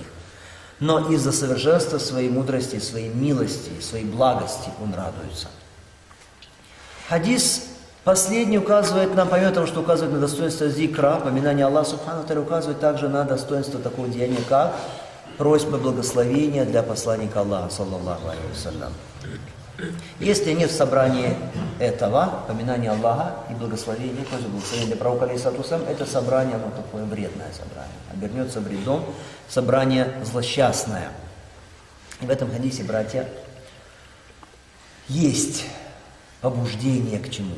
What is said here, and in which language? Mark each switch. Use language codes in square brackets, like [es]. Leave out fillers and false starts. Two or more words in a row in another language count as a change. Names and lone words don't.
[ru] Но из-за совершенства своей мудрости, своей милости, своей благости Он радуется. Хадис последний указывает нам, помимо того, что указывает на достоинство зикра, поминания Аллаха [ar] سبحانه وتعالى, [ru] указывает также на достоинство такого деяния, как просьба благословения для посланника Аллаха, [ar] صلى الله عليه وسلم. [ru] Если нет в собрании этого, поминания Аллаха и благословения, просьба благословения для пророка, [ar] عليه الصلاة والسلام, [ru] это собрание, оно такое вредное собрание, обернется вредом, собрание злосчастное. И в этом хадисе, братья, есть побуждение к чему?